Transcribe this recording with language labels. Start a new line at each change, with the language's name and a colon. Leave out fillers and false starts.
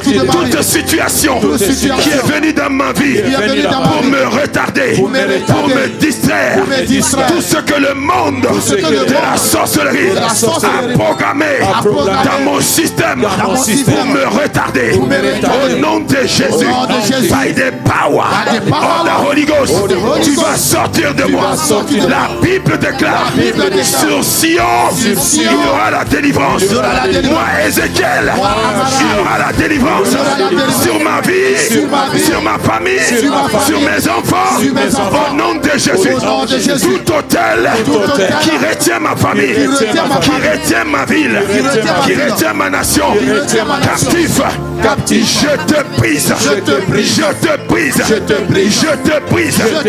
French: Toute situation qui est venue dans ma vie pour me retarder, pour me distraire, tout ce que le monde de la sorcellerie a programmé dans mon système pour me retarder, Au nom de Jésus.
English: By the power of the Holy Ghost.
French: Tu vas sortir de moi. La Bible déclare sur Sion, il y aura la délivrance. Moi, Ézéchiel, il y aura la délivrance sur ma vie, sur ma famille, sur mes enfants. Au nom de Jésus. Tout hôtel qui retient ma famille, qui retient ma ville, qui retient ma nation, captif, je te brise, je te brise, je te brise.